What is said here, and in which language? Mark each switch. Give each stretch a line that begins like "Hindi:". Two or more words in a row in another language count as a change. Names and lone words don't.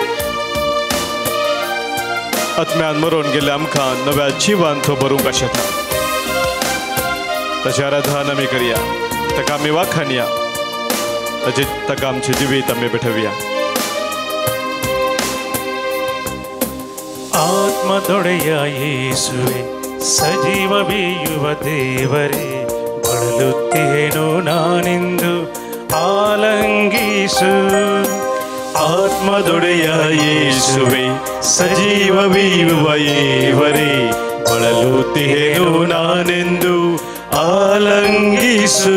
Konkani: आत्म्यान मरून गेले आमकां नव्या जिवान तो भरूंक आशेता. ताचे आराधन आमी करया, ताका आमी वाखाणया, ताका आमचे जिवीत आमी भेटवया.
Kannada: ಆತ್ಮದೊಡೆಯ ಯೇಸುವೆ ಸಜೀವವೀಯುವ ದೇವರೇ, ಬಳಲುತ್ತೇನು ನಾನೆಂದು ಆಲಂಗಿಸು. ಆತ್ಮದೊಡೆಯ ಯೇಸುವೆ ಸಜೀವವೀಯುವ ದೇವರೇ, ಬಳಲುತ್ತೇನು ನಾನೆಂದು ಆಲಂಗಿಸು.